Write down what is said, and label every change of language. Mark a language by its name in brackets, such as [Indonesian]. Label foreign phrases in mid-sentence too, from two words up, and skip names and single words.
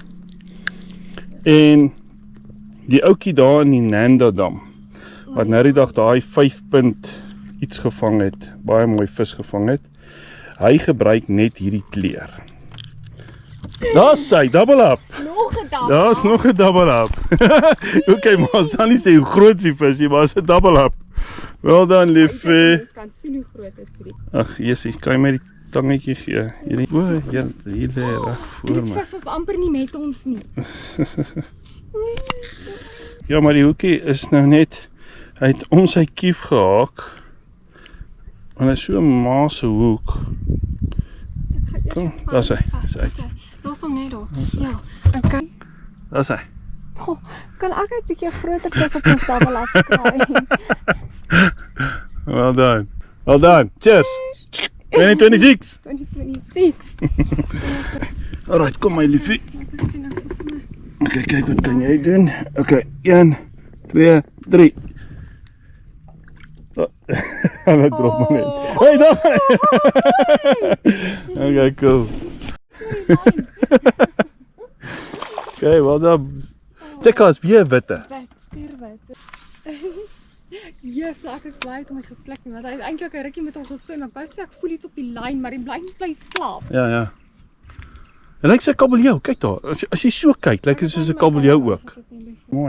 [Afrikaans] En die ouetjie daar in die Nanda dam wat nou die dag daai 5 punt iets gevang het, baie mooi vis gevang het. Hy gebruik net hierdie kleur. Daar's hy, [English] double up. [Afrikaans] Nog 'n dag. Daar's nog 'n [English] double up. [Afrikaans] Okay, maar ons sal nie sê hoe groot die vis is, maar is 'n [English] double up. Well done, [Afrikaans] liefie. Ons kan sien hoe groot dit is. Ag, Jessie, kan jy my die tangetjie gee? Hierdie o, hier lê reg voor Die my. vis is amper nie met ons nie. Ja, maar die hoekie is nou net, hy het om sy kief gehaak. En hy is so 'n maase hoek. Kom, daar's hy. Los hom net daar. Ja, okay. Daar's hy. Oh, kan ek 'n bietjie groter vis op ons [English] double up [Afrikaans] kry? [English] Well done. Well done. Cheers. 2026. 2026. Alright, [Afrikaans] kom my liefie. Wat ek sien ek se sny. Okay, kyk wat kan jy doen. Okay, 1, 2, 3. Hulle drop maar net. Hey, daar. [English] Okay, cool. Okay, well done. [Afrikaans] Check as weer witte. Wit, stuurwit. Yes, ek is bly het hom gesluk nie, want hy het eintlik 'n rukkie met hom geswem, maar pas ek voel iets op die lyn, maar die lyn bly slaap. Ja, ja. En lyk sy kabeljou, kyk daar. As jy so kyk, lyk dit soos 'n kabeljou ook. Mooi.